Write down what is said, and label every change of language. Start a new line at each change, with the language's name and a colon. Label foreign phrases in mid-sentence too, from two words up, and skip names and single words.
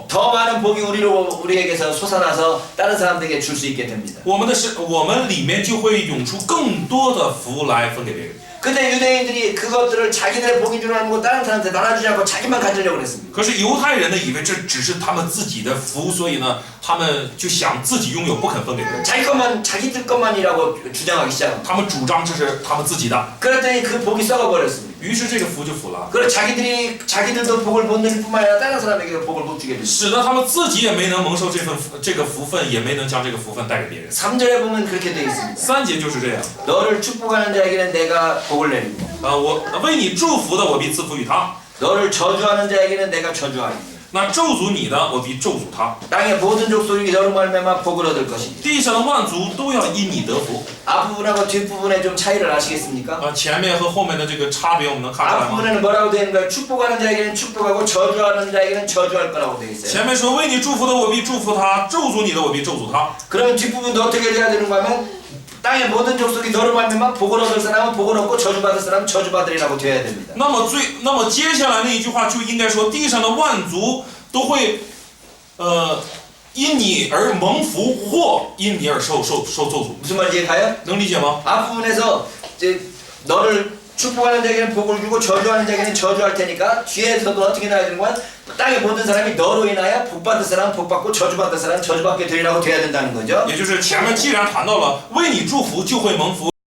Korean: 더 많은 복이 우리에게서 솟아나서 다른 사람들에게 줄 수 있게 됩니다.
Chinese: 我们里面就会涌出更多的福来分给别人。
Korean: 근데 유대인들이 그것들을 자기들의 복인 줄 알고 다른 사람한테 나눠주지 않고 자기만 가지려고 했습니다.
Chinese: 可是犹太人呢，以为这只是他们自己的福，所以呢，他们就想自己拥有，不肯分给别人。
Korean: 자기들 것만이라고 주장하기 시작합니다.
Chinese: 他们主张这是他们自己的，
Korean: 그랬더니 그 복이 썩어버렸습니다.
Chinese: 于是这个福就腐了，
Korean: 그리고 자기들도 복을 못 누릴 뿐만 아니라 다른 사람에게도 복을 못 주게 됩니다.
Chinese: 使得他们自己也没能蒙受这个福分，也没能将这个福分带给别人。
Korean: 3절에 보면 그렇게 되어 있습니다.
Chinese: 3 节就是这样。
Korean: 너를 축복하는 자에게는 내가 복을 내리고
Chinese: 我为你祝福的，我必赐福于他；
Korean: 너를 저주하는 자에게는 내가 저주하리니
Chinese: 那咒诅你的，我必咒诅他。
Korean: 땅의 모든 족속이 너로 말미암아 복을 얻을 것이니.
Chinese: 地上的万族都要因你得福。
Korean: 앞부분하고 뒷부분에 좀 차이를 아시겠습니까?
Chinese: 前面和后面的这个差别我们能看出来吗？
Korean: 앞부분에는 뭐라고 되어 있는가요? 축복하는 자에게는 축복하고 저주하는 자에게는 저주할 거라고 되어 있어요.
Chinese: 前面说为你祝福的我必祝福他，咒诅你的我必咒诅他。
Korean: 그러면 뒷부분도 어떻게 돼야 되는가 하면 땅의 모든 족속이 너로 말미암아 복을 얻을 사람은 복을 얻고 저주받을 사람은 저주받으리라고 되어야 됩니다.
Chinese: 那么接下来那一句话就应该说，地上的万族都会，因你而蒙福，或因你而受咒诅。
Korean: 무슨 말인지 가요?
Chinese: 能理解吗？
Korean: 앞부분에서 이제 너를 축복하는 자에게는 복을 주고 저주하는 자에게는 저주할 테니까 뒤에서도 어떻게 나야 되는 거야? 땅의 모든 사람이 너로 인하여 복받을 사람은 복받고 저주받을 사람은 저주받게 되리라고 돼야 된다는 거죠.
Chinese: 也就是前面既然谈到了为你祝福就会蒙福。